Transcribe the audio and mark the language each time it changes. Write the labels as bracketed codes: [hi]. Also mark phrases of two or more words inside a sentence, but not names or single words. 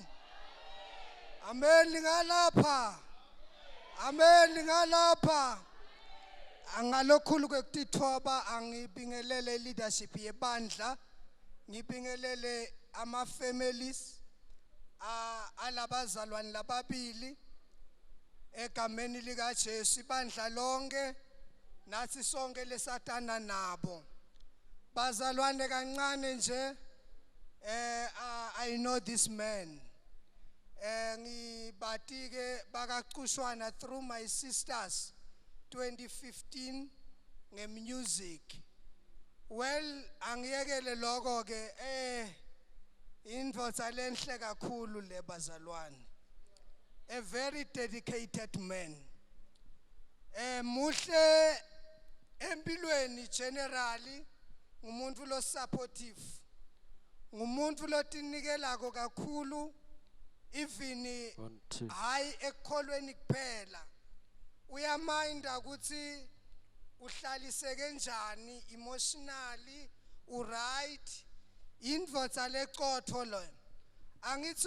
[ss] Amen lingalapha. Amen lingalapha. Angalokhulu kwekutithoba angibingelele leadership yebandla. Ngibingelele ama families alabazalwane lababili egameni lika Jesu ibandla lonke nathi sonke lesatana nabo. Bazalwane kancane nje [en] I know this man. [ss] Ngibatike bakaQushwana [en] through my sisters [ss] 2015 ngemusic. Well angiyekele lokho ke indvodza lenhle kakhulu le bazalwane. [en] A very dedicated man. [ss] Muhle empilweni generally ngumuntu lo supportive. Ngumuntu lo tinikelako kakhulu even [en] One, two. [ss] hayi ekukholweni kuphela uyaminda ukuthi uhlaliseke njani emotionally uright indvodza lecotho lo angithi